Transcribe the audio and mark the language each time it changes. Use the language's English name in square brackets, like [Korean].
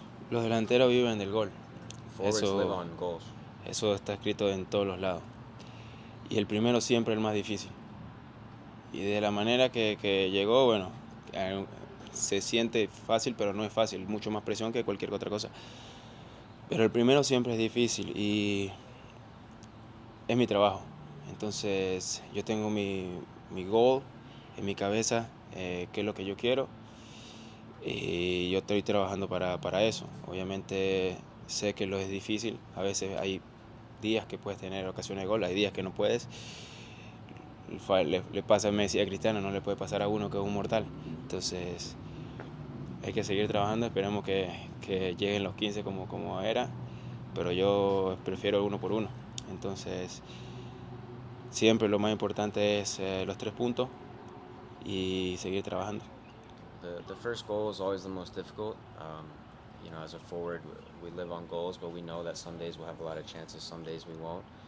[Spanish] Los delanteros viven del gol. [English] Forwards live on goals. [Spanish] Eso está escrito en todos los lados. Y el primero siempre es el más difícil. Y de la manera que llegó, bueno, se siente fácil, pero no es fácil. Mucho más presión que cualquier otra cosa. Pero el primero siempre es difícil y es mi trabajo. Entonces yo tengo mi goal en mi cabeza, qué es lo que yo quiero. Y yo estoy trabajando para eso. Obviamente sé que lo es difícil. A veces hay días que puedes tener ocasiones de gol, hay días que no puedes. Le pasa a Messi y a Cristiano, no le puede pasar a uno que es un mortal. Entonces hay que seguir trabajando, esperemos que lleguen los 15 como era, pero yo prefiero uno por uno. Entonces siempre lo más importante es los 3 puntos y seguir trabajando. [English] The first goal is always the most difficult. You know, as a forward, we live on goals, but we know that some days we'll have a lot of chances, some days we won't.